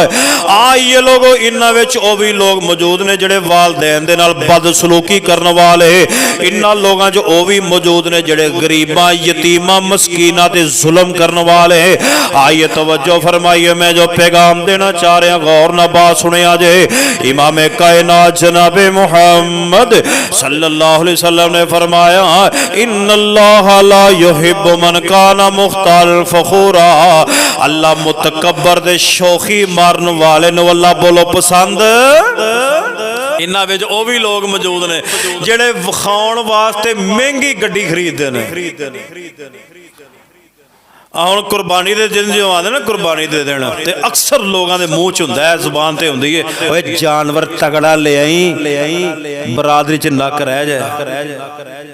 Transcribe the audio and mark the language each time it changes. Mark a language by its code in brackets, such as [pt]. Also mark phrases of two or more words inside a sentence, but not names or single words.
[pa] یہ لوگوں انہاں وچ او بھی لوگ موجود نے جیہڑے والدین دے نال بدسلوکی کرن والے. انہاں لوگاں چ او بھی موجود نے جیہڑے غریباں یتیماں مسکیناں تے ظلم کرن والے. [ur] آئیے توجہ فرمائیے، میں جو پیغام دینا چاہ رہا [pa] غور نا بات سنیا جے. [ur] امامِ کائنات جناب محمد [ar] صلى الله عليه وسلم [ur] نے فرمایا, [ar] إن الله لا يحب من كان مختالا فخورا. [pa] اللہ متکبر دے شوخی مارن والے نوں اللہ بولو پسند. انہاں وچ او بھی لوگ موجود نے جیہڑے وکھاؤن واسطے مہنگی گڈی خریددے نے. ہن قربانی دے دن جو آتے نا، قربانی دے دینا، تے اکثر لوگوں کے منہ چ ہندا ہے، زبان تے ہندی ہے، اوئے جانور تگڑا لے آئی، برادری چ نک رہ جائے.